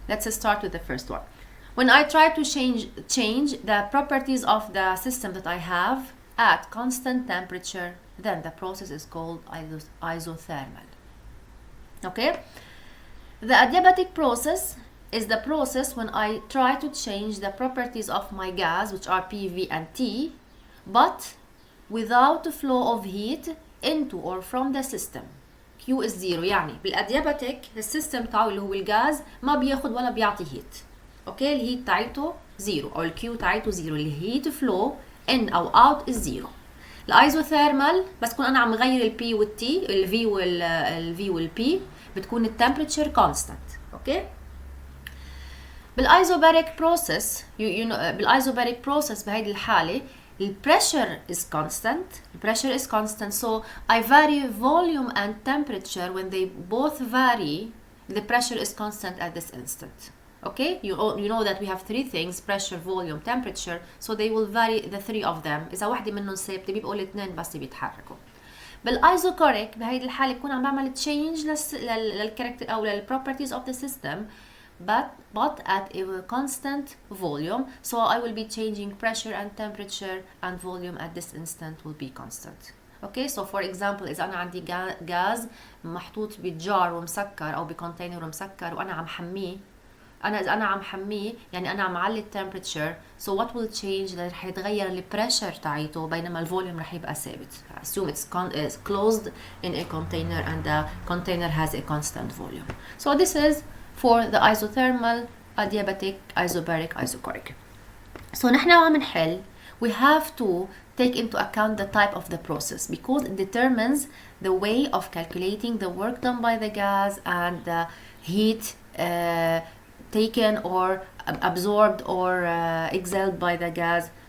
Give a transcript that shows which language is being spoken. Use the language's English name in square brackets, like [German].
[English] Let's start with the first one. When I try to change the properties of the system that I have at constant temperature, then the process is called isothermal. Okay? The adiabatic process is the process when I try to change the properties of my gas, which are P, V, and T, but without the flow of heat into or from the system. Q is 0. [Arabic] يعني بالadiabatic السيستم تاعه اللي هو الغاز ما بياخد ولا بيعطي heat. اوكي, الهيت تاعته 0 او الكيو تاعته 0. [English] الهيت flow in او out is 0. [Arabic] الايزوثيرمال بس كون انا عم غير البي والتي, الفي والبي, بتكون التمبريتشر كونستانت. اوكي, بالايزوباريك بروسيس بالايزوباريك بروسيس بهيدي الحاله البريشر [English] is constant, so I vary volume and temperature. When they both vary, the pressure is constant at this instant. Okay, you know that we have 3 things: pressure, volume, temperature, so they will vary, the 3 of them. [Arabic] إذا واحدة منهم ثابتة بيبقوا الاثنين بس بيتحركوا. بالايزوكوريك بهيدي الحالة بكون عم بعمل change للكاركتر أو للproperties of the system, but at a constant volume, so I will be changing pressure and temperature, and volume at this instant will be constant. [English] Okay, so for example [Arabic] إذا أنا عندي غاز محطوط بجار ومسكر أو بكونتينر ومسكر وأنا عم حميه، إذا أنا عم حميه يعني أنا عم علي التمبريتشر, [English] so what will change؟ [Arabic] رح يتغير البريشر تاعيته بينما الفوليوم رح يبقى ثابت. [English] Assume it's closed in a container and the container has a constant volume. So this is for the isothermal, adiabatic, isobaric, isochoric. So [Arabic] نحن عم نحل, [English] we have to take into account the type of the process, because it determines the way of calculating the work done by the gas and the heat taken or absorbed or exhaled by the gas.